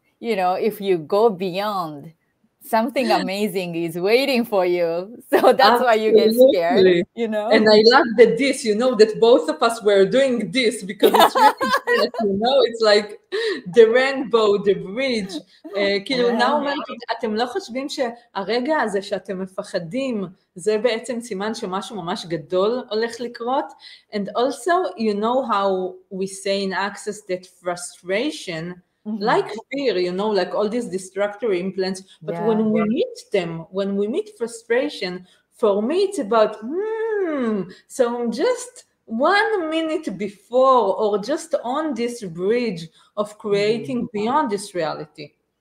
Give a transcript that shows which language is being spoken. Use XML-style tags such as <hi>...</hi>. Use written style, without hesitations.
<en>If you go beyond, something amazing is waiting for you. So that's why you get scared, And I love this, that both of us were doing this, because it's really, it's like the rainbow, the bridge.</en> <he>כאילו, נאו אומרת, אתם לא חושבים שהרגע הזה שאתם מפחדים, זה בעצם סימן שמשהו ממש גדול הולך לקרות?</he> <en>And also, how we say in Access that frustration, like fear, like all these destructive implants, but when we meet them, when we meet frustration, for me it's about, so I'm just 1 minute before, or just on this bridge of creating beyond this reality.</en>